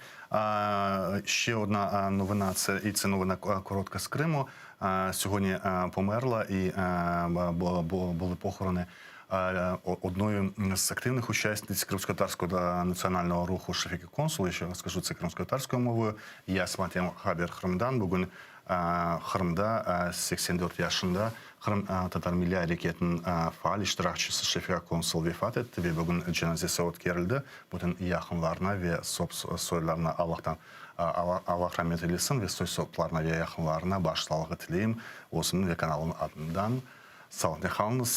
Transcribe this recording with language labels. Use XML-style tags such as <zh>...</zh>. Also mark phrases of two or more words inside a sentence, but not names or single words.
<uk>Ще одна новина, це новина коротка з Криму. Сьогодні померла і були похорони одною з активних учасниць кримськотатарського національного руху Шефіки Консул, я ще скажу це кримськотатарською мовою,</uk> <crh>Ясматем Хабер Храмдан, бүгін Храмда 84 yaşında Kırım Tatar Milli Hareketi'nin faal iştirakçısı Şefika Konsul vefat etti ve bugün cenazesi ötkerildi. Bütün yakınlarına ve soylarına Allah rahmet eylesin ve soylarına ve yakınlarına başsağlığı tileyim. Olsun ve kanalın adından sağlıklı kalınız.</crh>